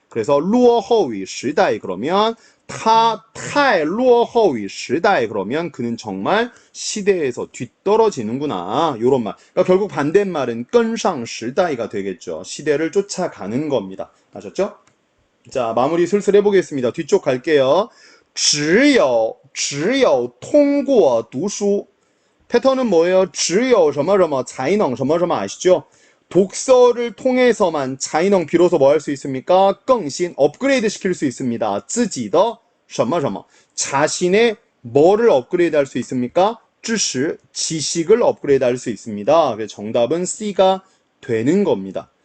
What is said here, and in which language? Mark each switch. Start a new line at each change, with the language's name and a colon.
Korean: 그래서
Chinese: 落后于时代
Korean: 그러면
Chinese: 他太落后于时代
Korean: 그러면 그는 정말 시대에서 뒤떨어지는구나. 요런 말. 그러니까 결국 반대말은
Chinese: 跟上时代
Korean: 가 되겠죠. 시대를 쫓아가는 겁니다. 아셨죠? 자, 마무리 슬슬 해보겠습니다. 뒤쪽 갈게요.
Chinese: 只有通过读书
Korean: 패턴은 뭐예요?
Chinese: 只有什么什么才能什么什么
Korean: 아시죠? 독서를 통해서만 才能 비로소 뭐 할 수 있습니까? 更新 업그레이드 시킬 수 있습니다.
Chinese: 自己的什么什么
Korean: 자신의 뭐를 업그레이드 할 수 있습니까? 知识 지식을 업그레이드 할 수 있습니다. 그래서 정답은 C가 되는 겁니다.